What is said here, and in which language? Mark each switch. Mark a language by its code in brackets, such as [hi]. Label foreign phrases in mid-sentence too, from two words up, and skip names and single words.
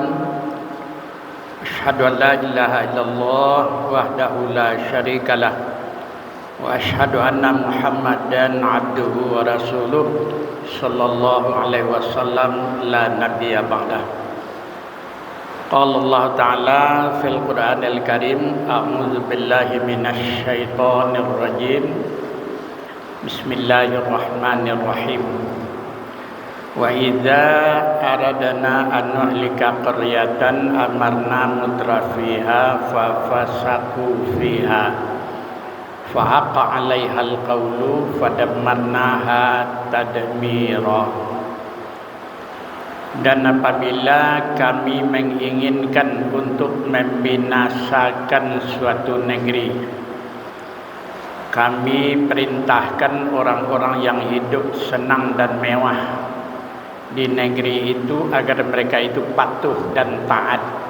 [ar] أشهد أن لا إله إلا الله وحده لا شريك له وأشهد أن محمدا عبده ورسوله صلى الله عليه وسلم لا نبي بعده. قال الله تعالى في القرآن الكريم، أعوذ بالله من الشيطان الرجيم. بسم الله الرحمن الرحيم. وإذا أردنا أن نهلك قرية أمرنا مترفيها ففسقوا فيها فحق عليها القول فدمرناها تدميرا. [id] Dan apabila kami menginginkan untuk membinasakan suatu negeri, kami perintahkan orang-orang yang hidup senang dan mewah di negeri itu agar mereka itu patuh dan taat.